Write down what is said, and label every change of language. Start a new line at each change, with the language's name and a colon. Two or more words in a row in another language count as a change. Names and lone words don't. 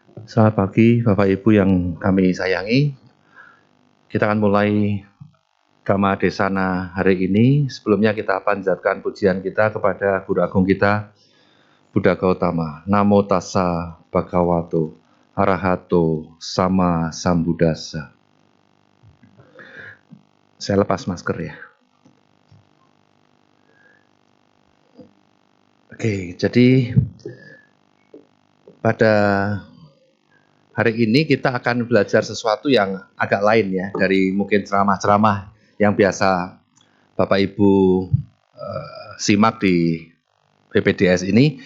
Indonesian: Selamat pagi Bapak Ibu yang kami sayangi. Kita akan mulai
Pali: Dhamma Desana
Indonesian: hari ini. Sebelumnya kita panjatkan pujian kita kepada Guru Agung kita, Buddha Gautama.
Pali: Namo tassa bhagavato arahato sama sambuddhassa.
Indonesian: Saya lepas masker ya. Oke, jadi pada hari ini kita akan belajar sesuatu yang agak lain ya, dari mungkin ceramah-ceramah yang biasa Bapak Ibu simak di PPDS ini.